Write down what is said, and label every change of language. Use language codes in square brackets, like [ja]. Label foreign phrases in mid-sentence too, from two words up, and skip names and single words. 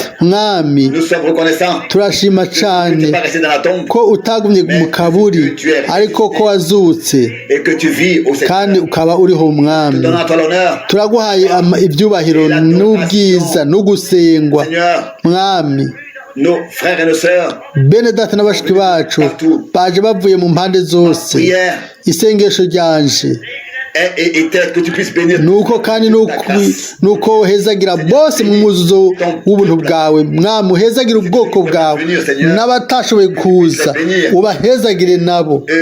[rn] Mwami, turashima cyane ko utagumye mu kaburi, ariko ko wazutse kandi ukaba uriho. Mwami, turaguhaye ibyubahiro n'ubwiza no gusengwa. Mwami, bene data n'abashiki bacu baje bavuye mu mpande zose, isengesho ryanje nuko kandi nuko hezagira bose mu muzuzo w'ubuntu bwawe. Mwami, uhezagire ubwoko bwawe, n'abatashoboye kuza ubahezagire nabo.